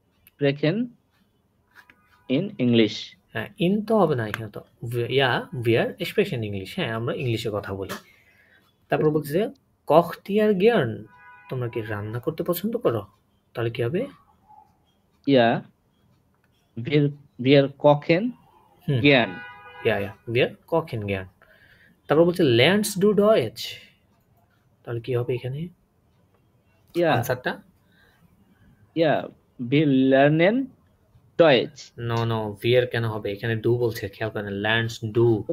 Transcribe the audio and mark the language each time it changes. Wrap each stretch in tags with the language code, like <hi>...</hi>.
<de>স্প্রেখেন ইন ইংলিশ।</de> <bn>হ্যাঁ, in তো হবে না এখানে, তো ইয়া</bn> <de>wir sprechen</de> <bn>ইংলিশ, হ্যাঁ আমরা ইংলিশে কথা বলি। তারপর বলছে যে</bn> <de>kocht ihr gern,</de> <bn>তোমরা কি রান্না করতে পছন্দ করো, তাহলে কি হবে</bn> <de>ইয়া wir kochen gern, ja wir kochen gern।</de> <bn>তারপর বলছে</bn> <de>lernst du Deutsch,</de> <bn>তাহলে কি হবে এখানে ইয়া আনসারটা,</bn> <de>ইয়া wir lernen Deutsch।</de> <bn>No no wir কেন হবে, এখানে ডু বলছে, খেয়াল করেন</bn> <de>lernst du,</de>